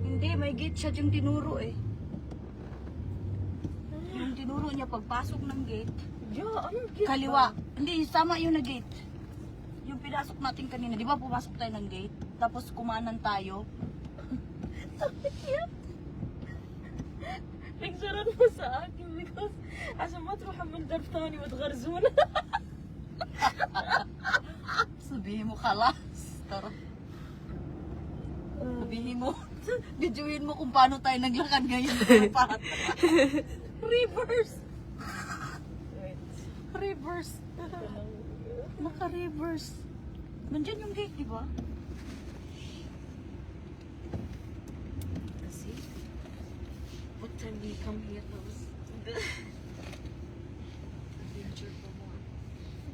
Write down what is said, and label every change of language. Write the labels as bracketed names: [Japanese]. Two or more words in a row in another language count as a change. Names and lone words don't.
[Filipino] Hindi, may gate siya yung tinuro eh. Yung tinuro niya pagpasok ng gate, Yeah, ano gate kaliwa. Hindi, tama yun na gate. Yung pinasok natin kanina, di ba pumasok tayo ng gate? Tapos kumanan tayo. Picturean mo sa akin because [Arabic] عشان ما تروحوا من درب ثاني وتغرزونا. [Filipino] Sabihin mo kalas. Tara. Sabihin mo. Videoin mo kung paano tayo naglakad ngayon. [English] Reverse. Reverse. [Filipino] Naka-reverse. Nandyan yung gate, di ba? Kasi, [English] what time we come here now? [Filipino] Adventure pa more.